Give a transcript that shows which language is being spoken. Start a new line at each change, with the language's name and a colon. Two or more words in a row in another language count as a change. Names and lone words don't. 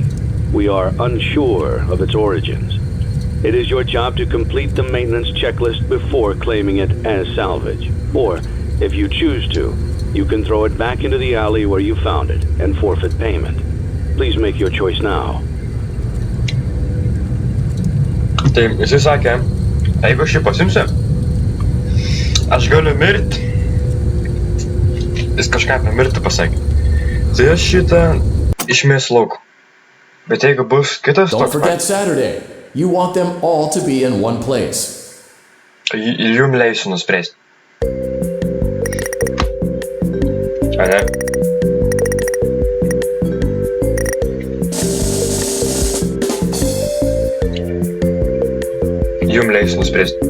English: We are unsure of its origins. It is your job to complete the maintenance checklist before claiming it as salvage. Or, if you choose to, you can throw it back into the alley where you found it and forfeit payment. Please make your choice now.
Lithuanian: Tai jisai sakė, jeigu aš jį pasimsiu, aš galiu mirti. Jis kažką apie mirtį pasakė. Tai aš šitą išmesiu lauk. Bet jeigu bus kitas
English: Don't
Lithuanian: toks
English: forget Saturday. You want them all to be in one place.
Lithuanian: ir jum leisiu nuspręsti. Ane? Jum leisiu nuspręsti.